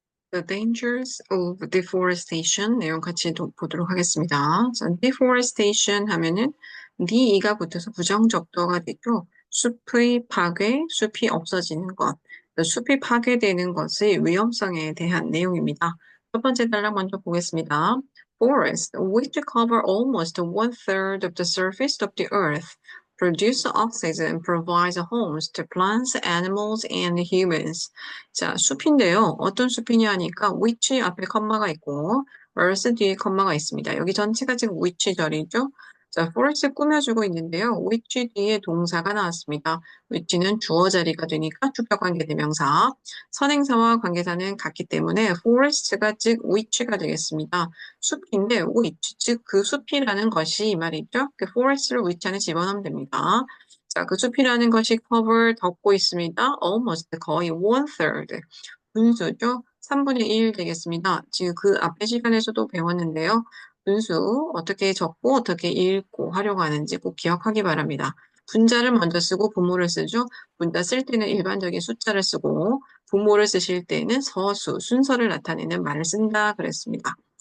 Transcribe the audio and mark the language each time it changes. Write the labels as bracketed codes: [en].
[en] The dangers of deforestation [ko] 내용 같이 보도록 하겠습니다. 자, deforestation 하면은 e가 붙어서 부정적도가 되죠. 숲의 파괴, 숲이 없어지는 것, 숲이 파괴되는 것의 위험성에 대한 내용입니다. 첫 번째 단락 먼저 보겠습니다. [en] Forests, which cover almost one-third of the surface of the earth, produce oxygen and provide homes to plants, animals, and humans. [ko] 자, 숲인데요. 어떤 숲이냐 하니까 which 앞에 컴마가 있고 earth 뒤에 컴마가 있습니다. 여기 전체가 지금 which 절이죠. 자, forest 꾸며주고 있는데요. which 뒤에 동사가 나왔습니다. which는 주어 자리가 되니까 주격 관계 대명사. 선행사와 관계사는 같기 때문에 forest가 즉 which가 되겠습니다. 숲인데 which 즉 그 숲이라는 것이 이 말이죠. 그 forest를 which 안에 집어넣으면 됩니다. 자, 그 숲이라는 것이 cover 덮고 있습니다. almost 거의 one third 분수죠. 3분의 1 되겠습니다. 지금 그 앞에 시간에서도 배웠는데요. 분수 어떻게 적고 어떻게 읽고 활용하는지 꼭 기억하기 바랍니다. 분자를 먼저 쓰고 분모를 쓰죠. 분자 쓸 때는 일반적인 숫자를 쓰고 분모를 쓰실 때는 서수, 순서를 나타내는 말을 쓴다 그랬습니다.